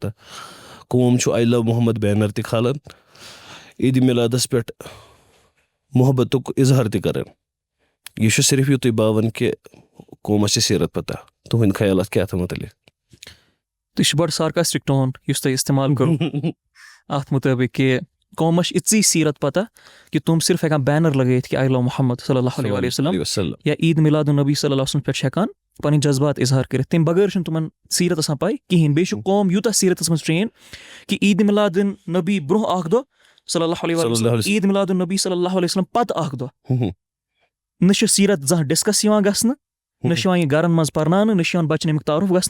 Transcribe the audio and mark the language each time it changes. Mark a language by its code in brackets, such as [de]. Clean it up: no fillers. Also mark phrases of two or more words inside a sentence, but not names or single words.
[ks] قوم چھُ [en] I love [ks] محمد بینَر تہِ کھالان عیٖدِ مِلادَس پٮ۪ٹھ محبتُک اِظہار تہِ کَران. یہِ چھُ صرف یُتُے باوان کہِ قومَس چھِ سیٖرت پَتہ. تُہٕنٛدۍ خیالات کیٛاہ اَتھ مُتعلِق؟ تہٕ یہِ چھُ بَڑٕ [en] sarcastic tone [ks] یُس تۄہہِ اِستعمال کوٚروٕ اَتھ مُطٲبِق کہِ قومَس چھِ یِژٕے سیٖرت پَتہ کہِ تِم صرف ہٮ۪کان بینَر لگٲیِتھ کہِ [en] I love [ks] محمد [ar] صلی اللہ علیہ وسلم [ks] یا عیٖد مِلاد النبی [ar] صلی اللہ وسلم [ks] پٮ۪ٹھ چھِ ہٮ۪کان پَنٕنۍ جذبات اِظہار کٔرِتھ. تَمہِ بغٲر چھُنہٕ تِمَن سیٖرت آسان پَے کِہیٖنۍ. بیٚیہِ چھُ قوم یوٗتاہ سیٖرتَس منٛز ٹرٛین کہِ عیٖدِ مِلادُن نبی برونٛہہ اکھ دۄہ [ar] صلی اللہ علیہ وسلم [ks] عیٖد مِلاد النبی [ar] صلی اللہ علیہ وسلم [ks] پَتہٕ اکھ دۄہ نہ چھُ سیٖرت زانٛہہ ڈِسکَس یِوان گژھنہٕ نہ چھُ یِوان یہِ گَرَن منٛز پَرناونہٕ نہ چھُ یِوان بَچَن اَمیُک تعارُف گژھنہٕ.